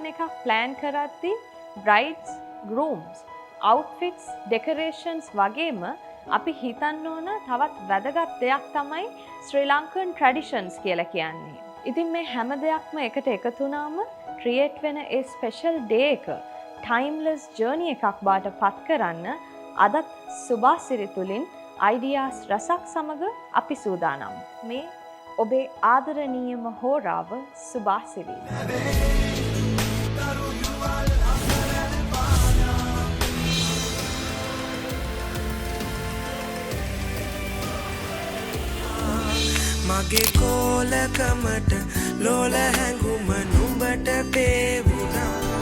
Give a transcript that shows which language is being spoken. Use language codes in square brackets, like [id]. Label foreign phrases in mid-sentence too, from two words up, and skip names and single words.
[si] ප්ලෑන් කරද්දී [en] brides, grooms, outfits, decorations [si] වගේම අපි හිතන්න ඕන තවත් වැදගත් දෙයක් තමයි ශ්‍රී ලංකන් traditions කියලා කියන්නේ. ඉතින් මේ හැම දෙයක්ම එකට එකතු වුණාම create වෙන ඒ [en] special day [si] එක [en] timeless journey [si] එකක් බාට පත් කරන්න අදත් සුභාසිරි තුලින් ideas රසක් සමග අපි සූදානම්. මේ ඔබේ ආදරණීයම හෝරාව සුභාසිරි. මගේ කෝලකමට ලෝල හැඟුම නුඹට පේවුණා